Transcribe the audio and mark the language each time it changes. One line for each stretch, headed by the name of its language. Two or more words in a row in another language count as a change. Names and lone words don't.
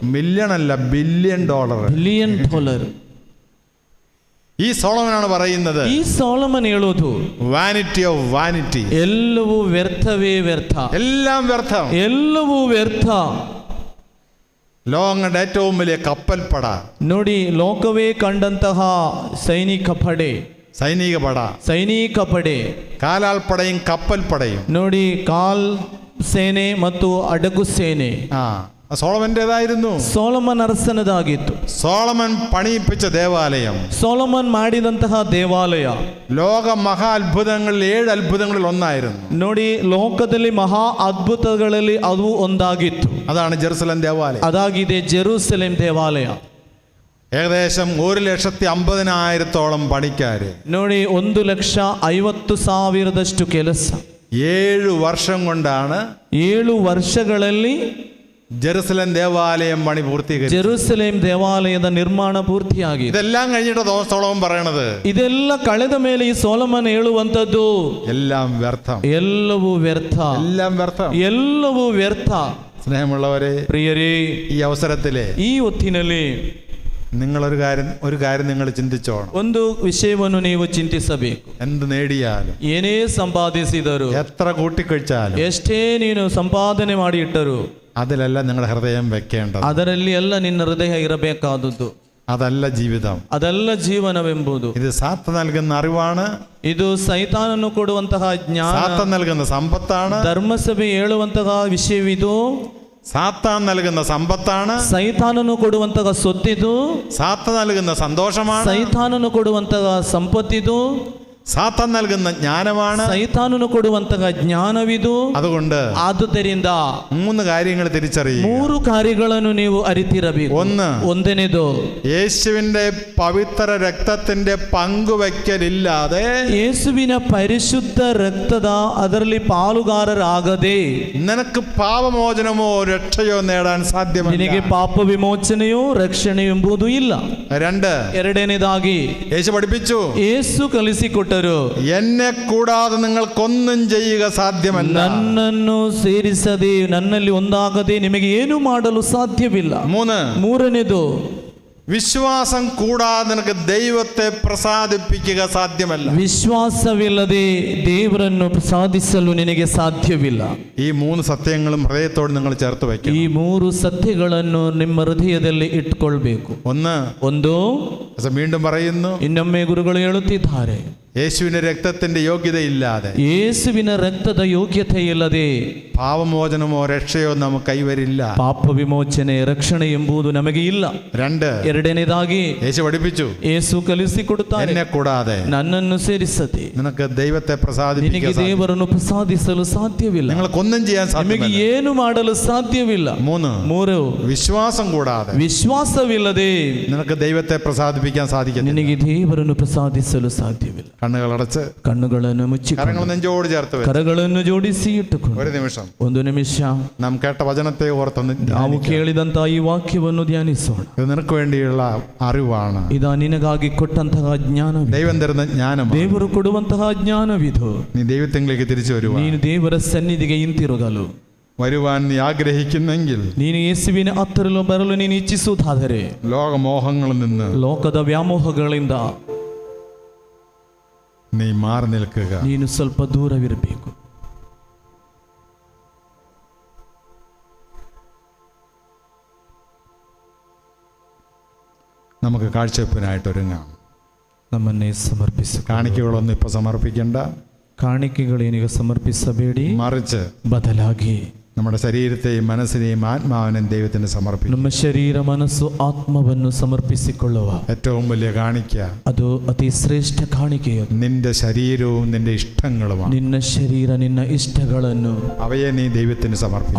Malayalam: മില്യൺ അല്ല, $ബില്യൺ.
Kannada: ಬಿಲಿಯನ್ ಡಾಲರ್.
Malayalam: ഈ സോളമനാണ് പറയുന്നത്,
Kannada: ಈ ಸೊಲೊಮನ್ ಹೇಳೋದು,
English: vanity of vanity,
Kannada: ಎಲ್ಲವೂ ವ್ಯರ್ಥವೇ ವ್ಯರ್ಥ,
Malayalam: എല്ലാം വ്യർത്ഥം,
Kannada: ಎಲ್ಲವೂ ವ್ಯರ್ಥ.
Malayalam: ലോകങ്ങളുടെ ഏറ്റവും വലിയ കപ്പൽപ്പട,
Kannada: ನೋಡಿ, ಲೋಕವೇ ಕಂಡಂತಹ ಸೈನಿಕ ಪಡೆ,
Malayalam: കാലാൾപ്പടയും കപ്പൽപ്പടയും,
Kannada: ನೋಡಿ, ಕಾಲ್ ಸೇನೆ ಮತ್ತು ಅಡಗು ಸೇನೆ
Malayalam: സോളമന്റേതായിരുന്നു.
Kannada: ಸೊಲೊಮನ್ ಅರಸನದಾಗಿತ್ತು.
Malayalam: സോളമൻ പണിയിപ്പിച്ച ദേവാലയം,
Kannada: ಸೊಲೊಮನ್ ಮಾಡಿದಂತಹ ದೇವಾಲಯ
Malayalam: ലോക മഹാ അത്ഭുതങ്ങളിൽ 7 അത്ഭുതങ്ങളിൽ ഒന്നായിരുന്നു.
Kannada: ನೋಡಿ, ಲೋಕದಲ್ಲಿ ಮಹಾ ಅದ್ಭುತಗಳಲ್ಲಿ ಅದು ಒಂದಾಗಿತ್ತು.
Malayalam: അതാണ് ജെറുസലേം ദേവാലയം.
Kannada: ಅದಾಗಿದೆ ಜೆರೂಸಲೇಮ್ ದೇವಾಲಯ.
Malayalam: ഏകദേശം 1,50,000 പണിക്കാര്,
Kannada: ನೋಡಿ, 1,50,000 ಕೆಲಸ.
Malayalam: 7 വർഷം കൊണ്ടാണ്
Kannada: 7 ವರ್ಷಗಳಲ್ಲಿ
Malayalam: ജെറുസലേം ദേവാലയം പണി പൂർത്തീകരിച്ചു.
Kannada: ಜೆರೂಸಲೇಮ್ ದೇವಾಲಯದ ನಿರ್ಮಾಣ ಪೂರ್ತಿಯಾಗಿದೆ.
Malayalam: ഇതെല്ലാം കഴിഞ്ഞിട്ട് സോളമൻ പറയണത്,
Kannada: ಇದೆಲ್ಲ ಕಳೆದ ಮೇಲೆ ಈ ಸೊಲೊಮನ್ ಹೇಳುವಂತದ್ದು,
Malayalam: എല്ലാം വ്യർത്ഥം,
Kannada: ಎಲ್ಲವೂ ವ್ಯರ್ಥ,
Malayalam: എല്ലാം വ്യർത്ഥം,
Kannada: ಎಲ್ಲವೂ ವ್ಯರ್ಥ.
Malayalam: സ്നേഹമുള്ളവരെ,
Kannada: ಪ್ರಿಯರೇ,
Malayalam: ഈ അവസരത്തില്
Kannada: ಈ ಹೊತ್ತಿನಲ್ಲಿ
Malayalam: നിങ്ങൾ ഒരു കാര്യം നിങ്ങൾ ചിന്തിച്ചോണം.
Kannada: ಒಂದು ವಿಷಯವನ್ನು ನೀವು ಚಿಂತಿಸಬೇಕು.
Malayalam: എന്ത് നേടിയാലും,
Kannada: ಏನೇ ಸಂಪಾದಿಸಿದರು,
Malayalam: എത്ര കൂട്ടിക്കഴിച്ചാലും,
Kannada: ಎಷ್ಟೇ ನೀನು ಸಂಪಾದನೆ ಮಾಡಿ ಇಟ್ಟರು,
Malayalam: അതിലല്ല നിങ്ങളുടെ ഹൃദയം വെക്കേണ്ടത്.
Kannada: ಅದರಲ್ಲಿ ಎಲ್ಲ ನಿನ್ನ ಹೃದಯ ಇರಬೇಕಾದದ್ದು.
Malayalam: അതല്ല ജീവിതം,
Kannada: ಅದಲ್ಲ ಜೀವನವೆಂಬುದು.
Malayalam: ഇത് സാത്താൻ നൽകുന്ന അറിവാണ്,
Kannada: ಇದು ಸೈತಾನನು ಕೊಡುವಂತಹ ಜ್ಞಾನ,
Malayalam: സാത്താൻ നൽകുന്ന സമ്പത്താണ്,
Kannada: ಧರ್ಮಸಭೆ ಹೇಳುವಂತಹ ವಿಷಯವಿದು,
Malayalam: സാത്താൻ നൽകുന്ന സമ്പത്താണ്,
Kannada: ಸೈತಾನನು ಕೊಡುವಂತಹ ಸೊತ್ತಿದು,
Malayalam: സാത്താൻ നൽകുന്ന സന്തോഷമാണ്,
Kannada: ಸೈತಾನನು ಕೊಡುವಂತಹ ಸಂಪತ್ತಿದು,
Malayalam: സാത്താൻ നൽകുന്ന ജ്ഞാനമാണ്,
Kannada: ಸೈತಾನನು ಕೊಡುವಂತಹ ಜ್ಞಾನವಿದು.
Malayalam: അതുകൊണ്ട്
Kannada: ಆದುದರಿಂದ
Malayalam: 3 കാര്യങ്ങൾ തിരിച്ചറിയുക.
Kannada: 3 ಕಾರ್ಯಗಳನ್ನು ನೀವು ಅರಿತಿರಬೇಕು. ಒಂದನೇದು,
Malayalam: യേശുവിന്റെ പവിത്ര രക്തത്തിന്റെ പങ്കുവയ്ക്കലില്ലാതെ,
Kannada: ಯೇಸುವಿನ ಪರಿಶುದ್ಧ ರಕ್ತದ ಅದರಲ್ಲಿ ಪಾಲುಗಾರರಾಗದೆ
Malayalam: നിനക്ക് പാപമോചനമോ രക്ഷയോ നേടാൻ സാധ്യമല്ല.
Kannada: ನಿನಗೆ ಪಾಪ ವಿಮೋಚನೆಯೋ ರಕ್ಷಣೆ ಎಂಬುದು ಇಲ್ಲ.
Malayalam: 2,
Kannada: ಎರಡನೇದಾಗಿ
Malayalam: യേശു പഠിപ്പിച്ചു,
Kannada: ಯೇಸು ಕಲಿಸಿಕೊಟ್ಟರು,
Malayalam: എന്നെ കൂടാതെ നിങ്ങൾക്കൊന്നും ചെയ്യുക സാധ്യമല്ല.
Kannada: ನನ್ನನ್ನು ಸೇರಿಸದೆ, ನನ್ನಲ್ಲಿ ಒಂದಾಗದೆ ನಿಮಗೆ ಏನು ಮಾಡಲು ಸಾಧ್ಯವಿಲ್ಲ.
Malayalam: 3,
Kannada: ಮೂರನೇದು,
Malayalam: വിശ്വാസം കൂടാതെ നിനക്ക് ദൈവത്തെ പ്രസാദിപ്പിക്കുക സാധ്യമല്ല.
Kannada: ವಿಶ್ವಾಸವಿಲ್ಲದೆ ದೇವರನ್ನು ಪ್ರಸಾದಿಸಲು ನಿನಗೆ ಸಾಧ್ಯವಿಲ್ಲ.
Malayalam: ഈ 3 സത്യങ്ങളും ഹൃദയത്തോട് നിങ്ങൾ ചേർത്ത് വയ്ക്കണം.
Kannada: ಈ 3 ಸತ್ಯಗಳನ್ನು ನಿಮ್ಮ ಹೃದಯದಲ್ಲಿ ಇಟ್ಟುಕೊಳ್ಬೇಕು.
Malayalam: ഒന്ന്,
Kannada: ಒಂದು,
Malayalam: വീണ്ടും പറയുന്നു,
Kannada: ಇನ್ನೊಮ್ಮೆ ಗುರುಗಳು ಹೇಳುತ್ತಿದ್ದಾರೆ,
Malayalam: യേശുവിന്റെ രക്തത്തിന്റെ യോഗ്യതയില്ലാതെ,
Kannada: ಯೇಸುವಿನ ರಕ್ತದ ಯೋಗ್ಯತೆ ಇಲ್ಲದೆ
Malayalam: പാപമോചനമോ രക്ഷയോ നമുക്ക് കൈവരില്ല.
Kannada: ಪಾಪ ವಿಮೋಚನೆ ರಕ್ಷಣೆ ಎಂಬುದು ನಮಗೆ ಇಲ್ಲ.
Malayalam: 2,
Kannada: ಎರಡನೇದಾಗಿ
Malayalam: യേശു പഠിപ്പിച്ചു,
Kannada: ಯೇಸು ಕಲಿಸಿಕೊಡುತ್ತಾರೆ,
Malayalam: എന്നെ കൂടാതെ
Kannada: ನನ್ನನ್ನು ಸೇರಿಸದೆ
Malayalam: നിനക്ക് ദൈവത്തെ
Kannada: ನಿನಗೆ
Malayalam: പ്രസാദിപ്പിക്കാൻ
Kannada: ದೇವರನ್ನು ಪ್ರಸಾದಿಸಲು ಸಾಧ್ಯವಿಲ್ಲ.
Malayalam: നിങ്ങൾക്കൊന്നും ചെയ്യാൻ
Kannada: ನಿಮಗೆ
Malayalam: സാധ്യമല്ല.
Kannada: ಏನು ಮಾಡಲು ಸಾಧ್ಯವಿಲ್ಲ.
Malayalam: 3, വിശ്വാസം കൂടാതെ
Kannada: ವಿಶ್ವಾಸವಿಲ್ಲದೆ
Malayalam: നിനക്ക് ദൈവത്തെ പ്രസാദിപ്പിക്കാൻ സാധിക്കില്ല.
Kannada: ನಿನಗೆ ದೇವರನ್ನು ಪ್ರಸಾದಿಸಲು ಸಾಧ್ಯವಿಲ್ಲ.
Malayalam: കണ്ണുകളടച്ച്
Kannada: ಕಣ್ಣುಗಳನ್ನು ಮುಚ್ಚಿ
Malayalam: കരങ്ങൾ നെഞ്ചോട് ചേർത്ത് വെച്ച്
Kannada: ಕರಗಳನ್ನು ಜೋಡಿಸಿ ಇಟ್ಟುಕೊಂಡು
Malayalam: ഒരു നിമിഷം
Kannada: ಒಂದು ನಿಮಿಷ
Malayalam: നാം കേട്ട വചനത്തെ ഓർത്തൊന്ന്
Kannada: ನಾವು ಕೇಳಿದಂತ ಈ ವಾಕ್ಯವನ್ನು ಧ್ಯಾನಿಸೋಣ.
Malayalam: ഇത് നിനക്ക് വേണ്ടിയുള്ള അറിവാണ്.
Kannada: ಇದಾ ನಿನಗಾಗಿ ಕೊಟ್ಟಂತಹ ಜ್ಞಾನ,
Malayalam: ദൈവം തരുന്ന ജ്ഞാനം.
Kannada: ದೇವರು ಕೊಡುವಂತಹ ಜ್ಞಾನವಿದು.
Malayalam: നീ ദൈവത്തിലേക്ക് തിരിച്ചു വരുവാ.
Kannada: ನೀನು ದೇವರ ಸನ್ನಿಧಿಗೆ ಹಿಂತಿರುಗಲು
Malayalam: വരുവാൻ നീ ആഗ്രഹിക്കുന്നെങ്കിൽ,
Kannada: ನೀನು ಯೇಸುವಿನ ಹತ್ತಿರಲು ಬರಲು ನೀನು ಇಚ್ಛಿಸುವುದಾದರೆ,
Malayalam: ലോകമോഹങ്ങളിൽ നിന്ന്
Kannada: ಲೋಕದ ವ್ಯಾಮೋಹಗಳಿಂದ
Malayalam: നീ മാറി നിൽക്കുക.
Kannada: ನೀನು ಸ್ವಲ್ಪ ದೂರವಿರಬೇಕು.
Malayalam: നമുക്ക് കാഴ്ചവെപ്പിനായിട്ട് ഒരുങ്ങാം.
Kannada: ನಮ್ಮನ್ನೇ ಸಮರ್ಪಿಸು.
Malayalam: കാണിക്കകളൊന്നും ഇപ്പൊ സമർപ്പിക്കേണ്ട.
Kannada: ಕಾಣಿಕೆಗಳೇನೀಗ ಸಮರ್ಪಿಸಬೇಡಿ,
Malayalam: മറിച്ച്
Kannada: ಬದಲಾಗಿ
Malayalam: നമ്മുടെ ശരീരത്തെയും മനസ്സിനെയും ആത്മാവിനെയും ദൈവത്തിന് സമർപ്പിക്കും.
Kannada: ನಮ್ಮ ಶರೀರ ಮನಸ್ಸು ಆತ್ಮವನ್ನು ಸಮರ್ಪಿಸಿಕೊಳ್ಳುವ
Malayalam: ഏറ്റവും വലിയ കാണിക്ക
Kannada: ಅದು ಅತಿ ಶ್ರೇಷ್ಠ ಕಾಣಿಕೆಯು
Malayalam: നിന്റെ ശരീരവും നിന്റെ ഇഷ്ടങ്ങളുമാണ്.
Kannada: ನಿನ್ನ ಶರೀರ, ನಿನ್ನ ಇಷ್ಟಗಳನ್ನು
Malayalam: അവയെ നീ ദൈവത്തിന് സമർപ്പിക്കും.